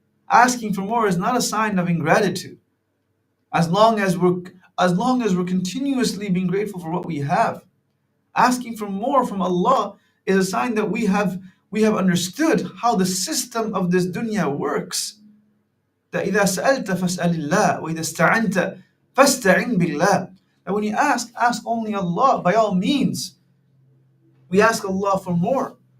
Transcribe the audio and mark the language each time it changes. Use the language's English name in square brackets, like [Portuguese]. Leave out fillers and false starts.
[English] Asking for more is not a sign of ingratitude. As long as we're continuously being grateful for what we have, asking for more from Allah is a sign that we have understood how the system of this dunya works. That [Arabic] إذا سألت فاسأل الله وإذا استعنت فاستعن بالله. [English] That when you ask only Allah. By all means, we ask Allah for more.